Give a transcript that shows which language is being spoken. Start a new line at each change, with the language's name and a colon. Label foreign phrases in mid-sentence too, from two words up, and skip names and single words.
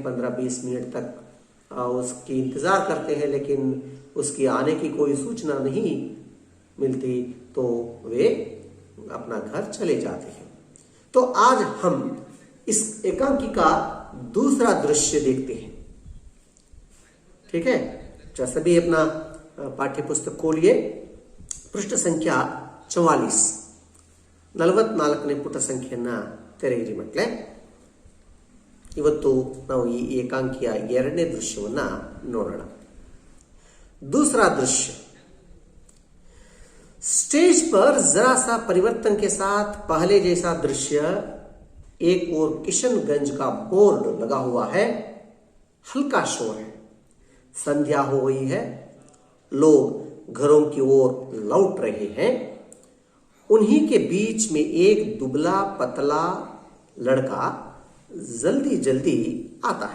Hindi: 15-20 मिनट तक उसकी इंतजार करते हैं, लेकिन उसकी आने की कोई सूचना नहीं मिलती, तो वे अपना घर चले जाते हैं। तो आज हम इस एकांकी का दूसरा दृश्य देखते हैं। ठीक है, सभी अपना पाठ्य पुस्तक खोलिए। पृष्ठ संख्या 44,
Kannada: 44ನೇ ಪುಟ ಸಂಖ್ಯೆಯನ್ನ ತೆರೆಯಿರಿ ಮಕ್ಕಳೇ। ಇವತ್ತು ನಾವು ಈ ಏಕಾಂಕಿಯ 2ನೇ ದೃಶ್ಯವನ್ನ ನೋಡೋಣ।
Hindi: दूसरा दृश्य, स्टेज पर जरा सा परिवर्तन के साथ पहले जैसा दृश्य। एक ओर किशनगंज का बोर्ड लगा हुआ है, हल्का शोर है। संध्या हो गई है, लोग घरों की ओर लौट रहे हैं, उन्हीं के बीच में एक दुबला पतला लड़का जल्दी जल्दी आता है।